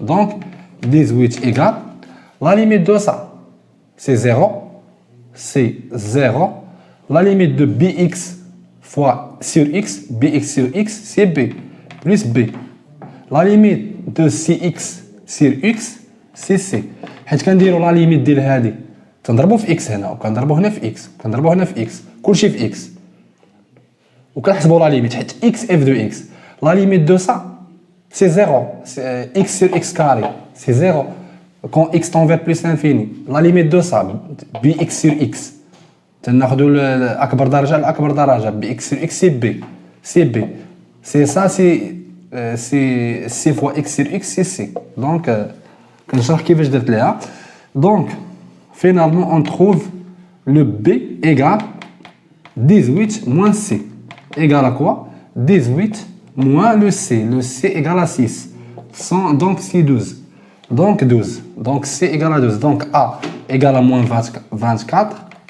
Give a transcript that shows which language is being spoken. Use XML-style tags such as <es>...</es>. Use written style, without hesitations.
<fr>Donc 18 égale la limite de ça, c'est 0. C'est 0. La limite de bx fois sur x, bx sur x, c'est b, plus b. La limite de cx sur x, c'est c.</fr> <ar>حيت كنديروا لا ليميت ديال هذه تنضربوا في x هنا وكنضربوا هنا في x وكنضربوا هنا في x كلشي في x وكنحسبوا لا ليميت حيت</ar> <fr>x f de x. La limite de ça, c'est 0. C'est x sur x carré, c'est 0. Quand x tend vers plus l'infini, la limite de ça, bx sur x,</fr> <ar>تناخذوا الأكبر درجة لأكبر درجة</ar> <fr>bx sur x c'est b, c'est b. C'est ça, c'est c fois x sur x, c'est c. Donc,</fr> <ar>كنشرح كيفاش درت ليها.</ar> <fr>Donc, finalement, on trouve le b égale 18 moins c. Égale à quoi? 18 moins le c. Le c égale à 6. Donc, c'est 12. Donc 12. Donc C égale à 12. Donc A égale à moins 24.</fr>